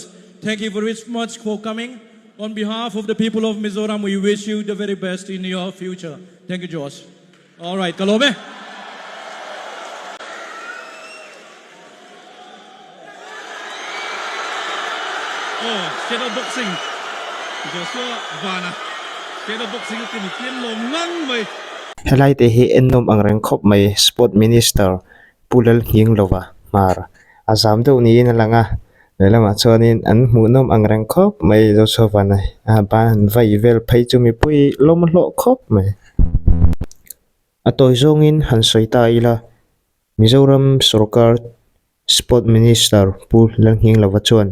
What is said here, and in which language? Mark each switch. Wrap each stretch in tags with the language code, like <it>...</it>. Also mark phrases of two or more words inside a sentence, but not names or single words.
<en>Thank you very much for coming. On behalf of the people of Mizoram, we wish you the very best in your future. Thank you, Josh. All right, Kalobe. Oh, shadow boxing. Joshua Vana. Shadow boxing is the team</en> <lus>long ngang mai. Helai te hi ennom ang rengkhop mai</lus> <en>sport minister</en> <lus>pulal hing lova mar azam do ni na langa lelama chonin an hmunom ang rengkhop mai Joshua vana ban vai vel phai chu mi pui lom lo khop mai atoi zongin han soita ila Mizoram Sarkar</lus> <en>sport minister</en> <lus>pulal hing lova chuan</lus>